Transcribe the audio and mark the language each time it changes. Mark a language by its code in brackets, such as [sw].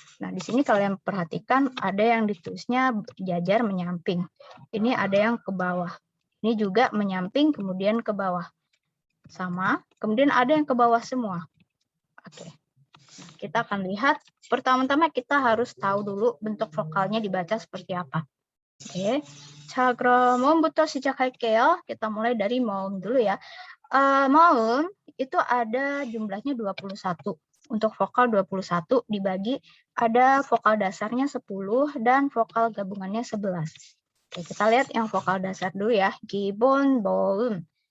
[id] Nah, di sini kalian perhatikan ada yang ditulisnya jajar menyamping. Ini ada yang ke bawah. Ini juga menyamping kemudian ke bawah. Sama. Kemudian ada yang ke bawah semua. Oke. Kita akan lihat. Pertama-tama kita harus tahu dulu bentuk vokalnya dibaca seperti apa. Oke. [ko] 자, 그럼 모음부터 시작할게요. [id] Kita mulai dari moum dulu ya. Moum itu ada jumlahnya 21. Untuk vokal 21 dibagi ada vokal dasarnya 10 dan vokal gabungannya 11. Oke, kita lihat yang vokal dasar dulu ya. Gibon, boum.